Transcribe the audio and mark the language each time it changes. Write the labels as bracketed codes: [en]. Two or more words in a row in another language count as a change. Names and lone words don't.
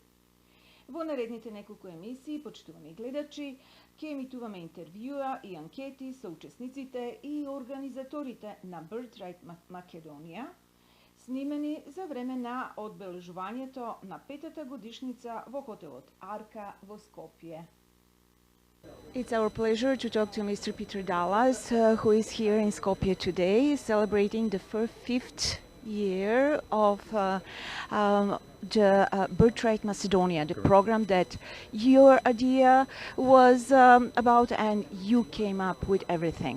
[mk] Во наредните неколку емисии, почитувани гледачи, ќе емитуваме интервјуа и анкети со учесниците и организаторите на Birthright Македонија, снимени за време на одбележувањето на 5-та годишница во хотелот Арка во Скопје. [en] It's our pleasure to talk to Mr. Peter Dallas, who is here in Skopje today, celebrating the fifth year of the Birthright Macedonia, the program that your idea was about, and you came up with everything.